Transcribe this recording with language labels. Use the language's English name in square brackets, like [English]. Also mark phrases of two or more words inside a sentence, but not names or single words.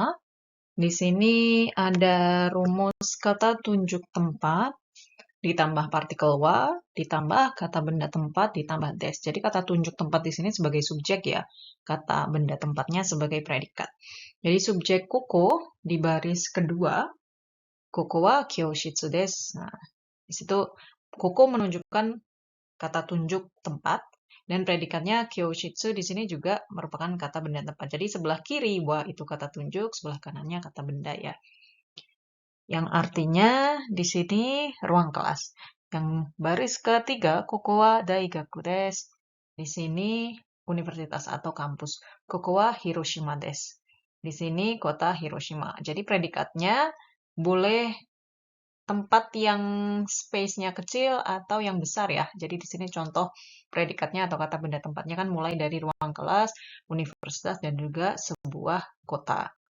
[Indonesian] Di sini ada rumus kata tunjuk tempat ditambah partikel wa, ditambah kata benda tempat, ditambah des. Jadi kata tunjuk tempat di sini sebagai subjek ya, kata benda tempatnya sebagai predikat. Jadi subjek koko di baris kedua, [Japanese] ここは教室です. [Indonesian] Nah, di situ koko menunjukkan kata tunjuk tempat dan predikatnya kyoshitsu di sini juga merupakan kata benda tempat. Jadi sebelah kiri wa itu kata tunjuk, sebelah kanannya kata benda ya. Yang artinya di sini ruang kelas. Yang baris ketiga, [Japanese] ここは大学です. [Indonesian] Di sini universitas atau kampus. [Japanese] ここは広島です. [Indonesian] Di sini kota Hiroshima. Jadi predikatnya boleh tempat yang space-nya kecil atau yang besar ya. Jadi di sini contoh predikatnya atau kata benda tempatnya kan mulai dari ruang kelas, universitas, dan juga sebuah kota.